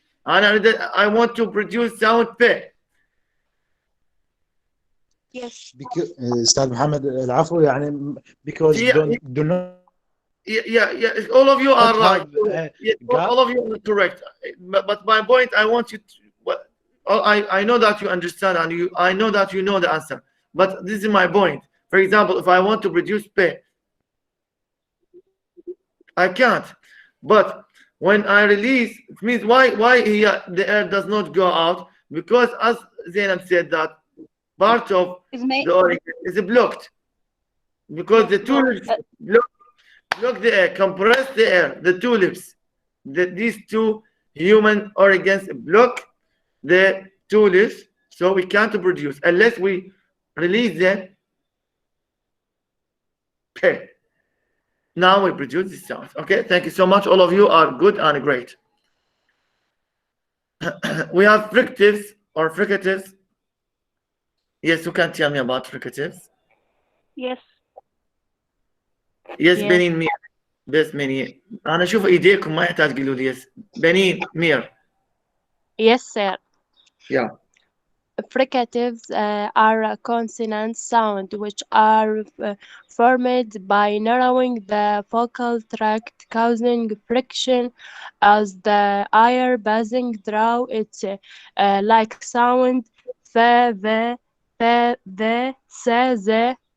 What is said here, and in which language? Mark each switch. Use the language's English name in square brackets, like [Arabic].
[English] And I want to produce sound pe. Yes. [Arabic] استاذ محمد العفو يعني [English] because do not. Yeah. All of you are right. All of you are correct. But my point, I want you to. I know that you understand, and I know that you know the answer. But this is my point. For example, if I want to produce pe, I can't. But when I release, it means why here the air does not go out? Because as Zainab said, that part of the organ is blocked. Because the two lips block the air, compress the air, the two lips. These two human organs block the two lips, so we can't produce unless we release them. Okay. Now we produce this sound. Okay, thank you so much. All of you are good and great. We have fricatives or fricatives. Yes, you can tell me about fricatives. Yes. [Arabic] Yes, بنين مير. بس بنين. أنا أشوف إيديكم ما يحتاج تقولوا لي yes. بنين مير. [English] Yes, sir. Yeah. Fricatives are a consonant sound which are formed by narrowing the vocal tract, causing friction as the air passing through it, like sound fa, ve, pe, the, se, ze.